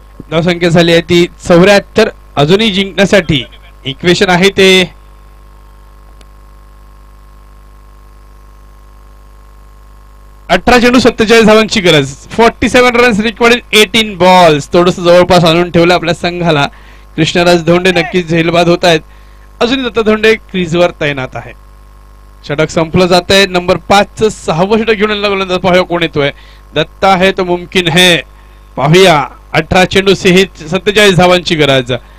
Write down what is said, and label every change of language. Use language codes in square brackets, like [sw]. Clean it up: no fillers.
[mr] धावसंख्या झाली आहे ती 74. अजूनही जिंकण्यासाठी इक्वेशन आहे ते 18 चेंडू 47 धावांची गरज. [en] 47 runs required in 18 balls. [mr] थोडस जवळपास आणून ठेवलं आपल्या संघाला. कृष्णराज धोंडे नक्कीच झेलबाद होत आहेत. अजूनही दत्ता धोंडे क्रीजवर तैनात आहे. षटक संपलं जात आहे. नंबर 5 6वं षटक घेऊन गोलंदाज. पाहूया कोण येतोय. [hi] दत्ता है तो मुमकिन है. [mr] पाहूया 18 चेंडू 47 धावांची गरज.